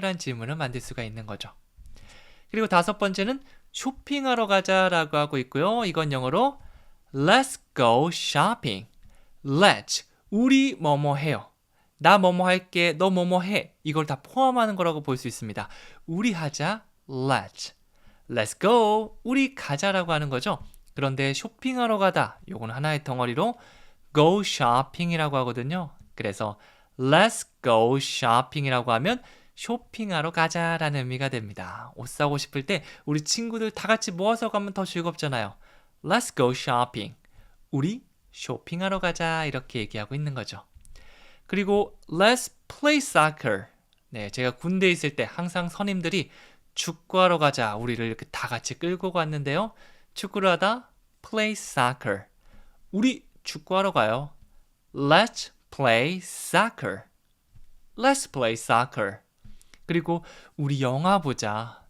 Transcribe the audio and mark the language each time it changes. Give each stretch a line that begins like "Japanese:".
Korean: 라는 질문을 만들 수가 있는 거죠. 그리고 5번째는 쇼핑하러 가자라고 하고 있고요. 이건 영어로
English: Let's go shopping.
Korean: Let's, 우리 뭐뭐 해요. 나 뭐뭐 할게, 너 뭐뭐 해. 이걸 다 포함하는 거라고 볼 수 있습니다. 우리 하자,
English: Let's go,
Korean: 우리 가자라고 하는 거죠. 그런데 쇼핑하러 가다, 요건 하나의 덩어리로
English: go shopping
Korean: 이라고 하거든요. 그래서
English: let's go shopping
Korean: 이라고 하면 쇼핑하러 가자라는 의미가 됩니다. 옷 사고 싶을 때 우리 친구들 다 같이 모아서 가면 더 즐겁잖아요.
English: Let's go shopping.
Korean: 우리 쇼핑하러 가자 이렇게 얘기하고 있는 거죠.
English: 그리고 let's play soccer.
Korean: 네, 제가 군대에 있을 때 항상 선임들이 축구하러 가자 우리를 이렇게 다 같이 끌고 갔는데요. 축구를 하다
English: play soccer.
Korean: 우리 축구하러 가요.
English: Let's play soccer. Let's play soccer.
Korean: 그리고 우리 영화 보자.